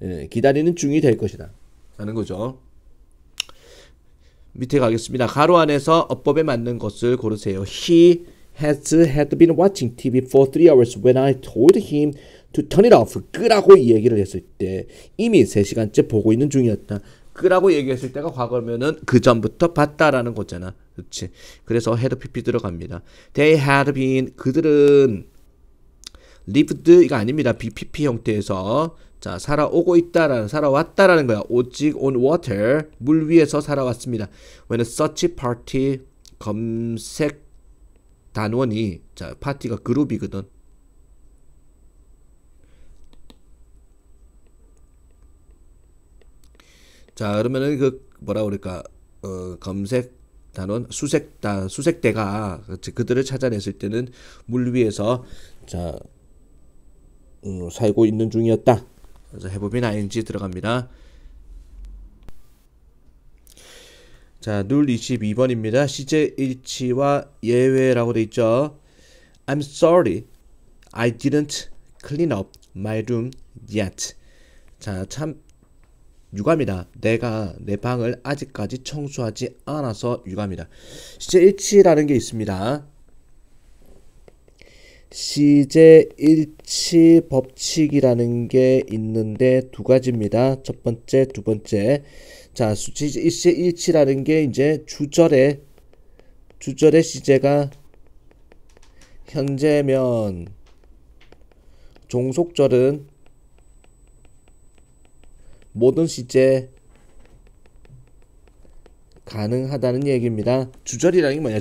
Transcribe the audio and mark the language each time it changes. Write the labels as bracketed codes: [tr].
[ko] 기다리는 중이 될 것이다 하는 거죠. 밑에 가겠습니다. 가로 안에서 어법에 맞는 것을 고르세요. [en] He had been watching TV for 3 hours when I told him to turn it off. [ko] 끄라고 이 얘기를 했을 때 이미 3시간째 보고 있는 중이었다. 끄라고 얘기했을 때가 과거면은 그 전부터 봤다라는 거잖아. 그렇지. 그래서 had pp 들어갑니다. [en] They had been, [ko] 그들은 [en] lived [ko] 이거 아닙니다. BPP 형태에서 자, 살아왔다라는 거야. 오직 [en] on water, [ko] 물 위에서 살아왔습니다. [en] When such party, [ko] 검색 단원이, 자, 파티가 그룹이거든. 자, 그러면은 그 뭐라 그럴까? 검색 단원, 수색대가 그들을 찾아냈을 때는 물 위에서 자, 살고 있는 중이었다. 그래서 have been ing 들어갑니다. 자, 룰 22번입니다. 시제 일치와 예외라고 돼 있죠. [en] I'm sorry, I didn't clean up my room yet. [ko] 자, 참 유감이다. 내가 내 방을 아직까지 청소하지 않아서 유감이다. 시제 일치라는 게 있습니다. 시제 일치 법칙이라는 게 있는데 두 가지입니다. 첫 번째, 두 번째. 자, 시제 일치라는 게 이제 주절의 시제가 현재면 종속절은 모든 시제 가능하다는 얘기입니다. 주절이라는 게 뭐냐?